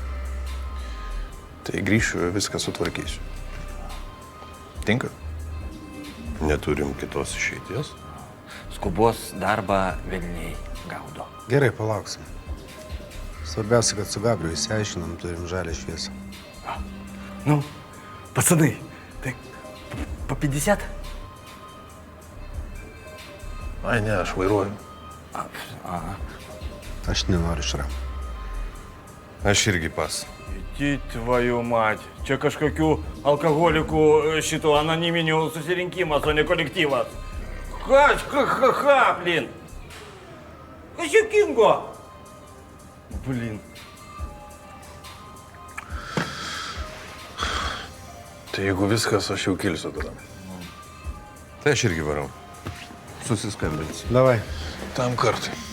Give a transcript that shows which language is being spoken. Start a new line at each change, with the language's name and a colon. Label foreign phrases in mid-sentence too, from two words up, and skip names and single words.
Lithuanian: Tai grįšiu, viską sutvarkysiu. Tinka? Neturim kitos išeities. Skubos darbą velniai gaudo. Gerai, palauksim. Svarbiausia, kad su Gabriu įsiaiškinam, turim žalę šviesą.
Russian: Ну, пацаны,
Lithuanian: tai po 50? Ai, ne, aš vairuoju. Aš nenoriu šram. Aš irgi pas.
Russian: Иди твою мать.
Lithuanian: Čia kažkokių alkoholikų šitų anoniminių susirinkimas, o ne kolektyvas.
Russian: Ха-ха-ха, блин.
Lithuanian: Kas juokingo?
Russian: Блин.
Lithuanian: Tai jeigu viskas, aš jau kilsiu tada. Tai aš irgi varau. Susiskambinsiu.
Russian: Davai.
Lithuanian: Tam kartui.